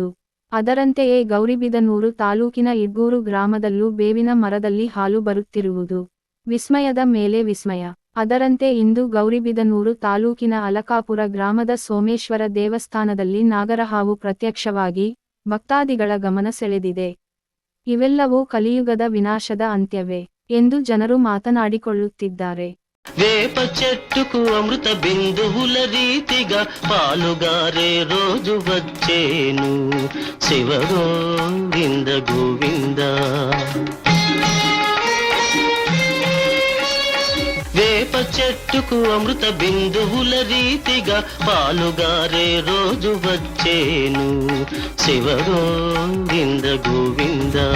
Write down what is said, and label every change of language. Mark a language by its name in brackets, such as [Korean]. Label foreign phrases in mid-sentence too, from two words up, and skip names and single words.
[Kannada] ಅದರಂತೆಯೇ ಗೌರಿಬಿದನೂರು ತಾಲೂಕಿನ ಇಡ್ಗೂರು ಗ್ರಾಮದಲ್ಲೂ ಬೇವಿನ ಮರದಲ್ಲಿ ಹಾಲು ಬರುತ್ತಿರುವುದು ವಿಸ್ಮಯದ ಮೇಲೆ ವಿಸ್ಮಯ. ಅದರಂತೆ ಇಂದು ಗೌರಿಬಿದನೂರು ತಾಲೂಕಿನ ಅಲಕಾಪುರ ಗ್ರಾಮದ ಸೋಮೇಶ್ವರ ದೇವಸ್ಥಾನದಲ್ಲಿ ನಾಗರಹಾವು ಪ್ರತ್ಯಕ್ಷವಾಗಿ ಭಕ್ತಾದಿಗಳ ಗಮನ ಸೆಳೆದಿದೆ. ಇವೆಲ್ಲವೂ ಕಲಿಯುಗದ ವಿನಾಶದ ಅಂತ್ಯವೇ ಎಂದು ಜನರು ಮಾತನಾಡಿಕೊಳ್ಳುತ್ತಿದ್ದಾರೆ. [Telugu] వేప చెట్టుకు అమృత బిందువుల రీతిగా పాలుగారే రోజు వచ్చేను శివ గోవింద గోవింద. వేప చెట్టుకు అమృత బిందువుల రీతిగా పాలుగారే రోజు వచ్చేను శివ గోవింద గోవింద.